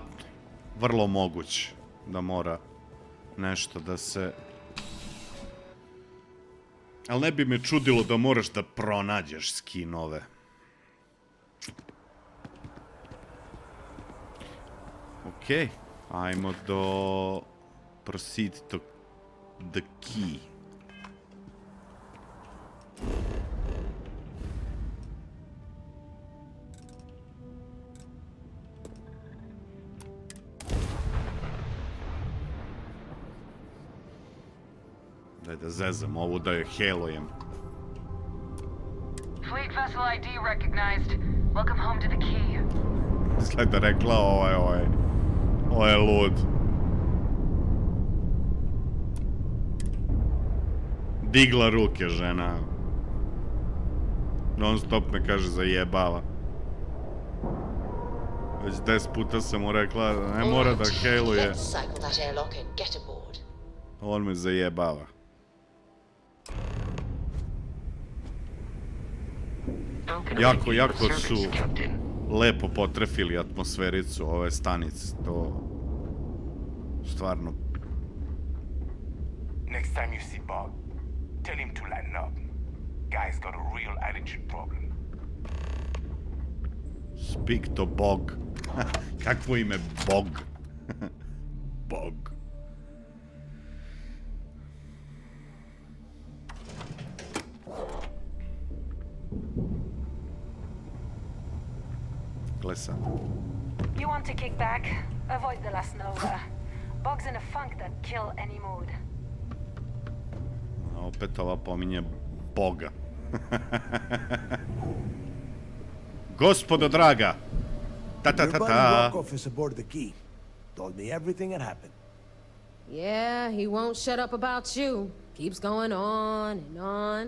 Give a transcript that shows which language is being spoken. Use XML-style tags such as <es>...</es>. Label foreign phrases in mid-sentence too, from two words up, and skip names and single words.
<sr>Vrlo moguće da mora nešto da se... Ali ne bi me čudilo da moraš da pronađeš skinove. Okej, ajmo do...</sr> <en>Proceed to the key.</en> <sr>Daj da zezam ovu, da je helujem.</sr> <en>Fleet vessel ID recognized. Welcome home to the key.</en> <sr>Izgleda rekla ovo je lud. Digla ruke žena. Non stop me kaže zajebava. Već 10 puta sam mu rekla da ne mora da heluje. On me zajebava. Jako su lepo potrefili atmosfericu ove stanice. To... Stvarno...</sr> <en>Next time you see Bob, tell him to lighten up. Guy's got a real attitude problem. Speak to Bog.</en> <sr>Kakvo ime Bog? Bog. Glesa.</sr> <en>You want to kick back? Avoid the last nova. Bog's in a funk that kill any mood.</en> <sr>Opet ova pominje Boga. Gospodo draga.</sr> <en>Your buddy Rokov is aboard the key. Told me everything that happened. Yeah, he won't shut up about you. Keeps going on and on.</en>